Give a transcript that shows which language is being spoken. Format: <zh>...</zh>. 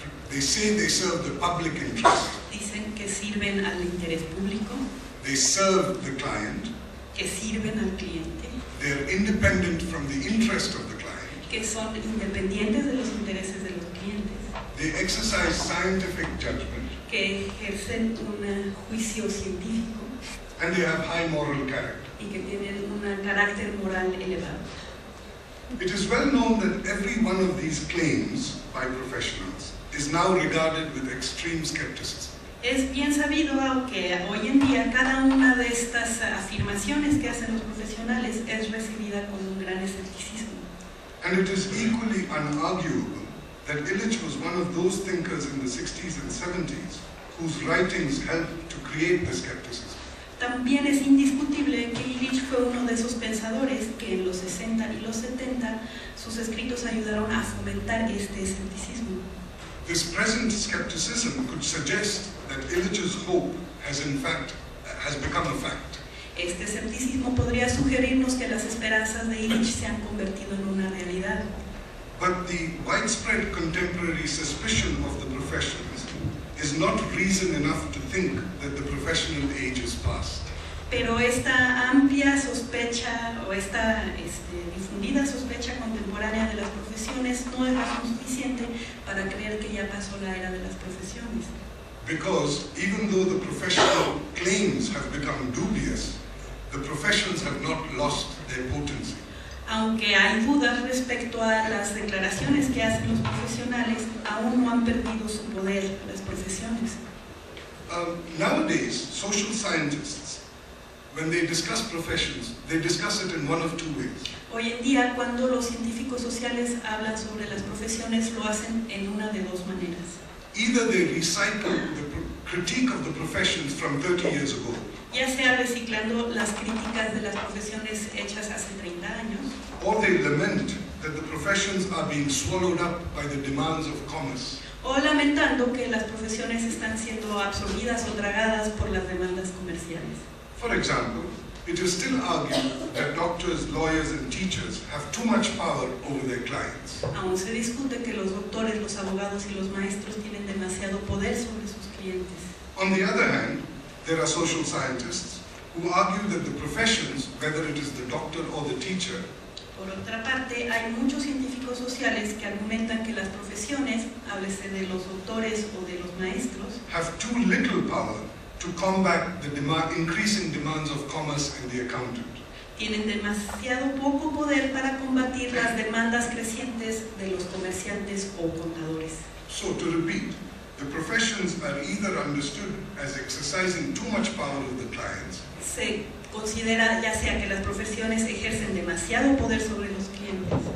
<en>They say they serve the public interest.</en> <es>Dicen que sirven al interés público.</es> <en>They serve the client.</en> <es>Que sirven al cliente.</es> <en>They are independent from the interest of the client.</en> <es>Que son independientes de los intereses de los clientes.</es> <en>They exercise scientific judgment.</en> <es>Que ejercen un juicio científico.</es> <en>And they have high moral character.</en> <es>Y que tienen un carácter moral elevado.</es> <en>It is well known that every one of these claims by professionals is now regarded with extreme skepticism.</en> <es>Es bien sabido, aunque hoy en día cada una de estas afirmaciones que hacen los profesionales es recibida con un gran escepticismo.</es> <en>And it is equally unarguable that Illich was one of those thinkers in the 60s and 70s whose writings helped to create the skepticism.</en> <es>También es indiscutible que Illich fue uno de esos pensadores que en los 60 y los 70 sus escritos ayudaron a fomentar este escepticismo.</es> <en>This present skepticism could suggest that Illich's hope has become a fact.</en> <es>Este escepticismo podría sugerirnos que las esperanzas de Illich se han convertido en una realidad.</es> <en>But the widespread contemporary suspicion of the professions is not reason enough to think that the professional age is past.</en> <es>Pero esta amplia sospecha o esta difundida sospecha contemporánea de las profesiones no es razón suficiente para creer que ya pasó la era de las profesiones.</es> <en>Because even though the professional claims have become dubious, the professions have not lost their potency.</en> <es>Aunque hay dudas respecto a las declaraciones que hacen los profesionales, aún no han perdido su poder las profesiones.</es> <en>Nowadays, social scientists, when they discuss professions, they discuss it in one of two ways.</en> <es>Hoy en día, cuando los científicos sociales hablan sobre las profesiones, lo hacen en una de dos maneras.</es> <en>Either they recycle the critique of the professions from 30 years ago,</en> <es>ya sea reciclando las críticas de las profesiones hechas hace 30 años,</es> <en>or they lament that the professions are being swallowed up by the demands of commerce.</en> <es>o lamentando que las profesiones están siendo absorbidas o tragadas por las demandas comerciales.</es> <en>For example, it is still argued that doctors, lawyers, and teachers have too much power over their clients.</en> <es>Aún se discute que los doctores, los abogados y los maestros tienen demasiado poder sobre sus clientes.</es> <en>On the other hand, there are social scientists who argue that the professions, whether it is the doctor or the teacher,</en> <es>Por otra parte, hay muchos científicos sociales que argumentan que las profesiones, háblese de los doctores o de los maestros,</es> <en>have too little power to combat the increasing demands of commerce and the accountant.</en> <es>tienen demasiado poco poder para combatir las demandas crecientes de los comerciantes o contadores.</es> <en>So to repeat, the professions are either understood as exercising too much power over the clients,</en> <es>Se considera ya sea que las profesiones ejercen demasiado poder sobre los clientes</es>